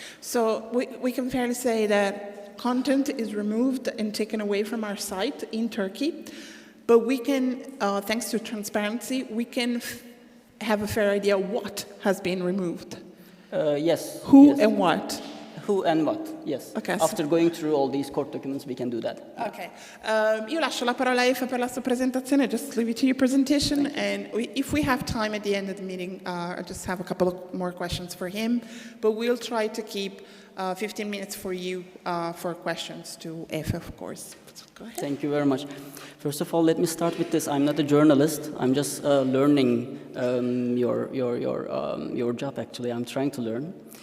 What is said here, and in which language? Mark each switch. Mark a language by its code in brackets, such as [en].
[en] So we can fairly say that content is removed and taken away from our site in Turkey, but we can, thanks to transparency, we can have a fair idea what has been removed. Yes. Who yes. and what? Who and what, yes. Okay, After going through all these court documents, we can do that. Okay. [it] Io lascio la parola a Efe per la sua presentazione. [en] Just leave it to your presentation. And if we have time at the end of the meeting, I just have a couple of more questions for him. But we'll try to keep 15 minutes for you for questions to Efe, of course. Go ahead. Thank you very much. First of all, let me start with this. I'm not a journalist. I'm just learning your job, actually. I'm trying to learn.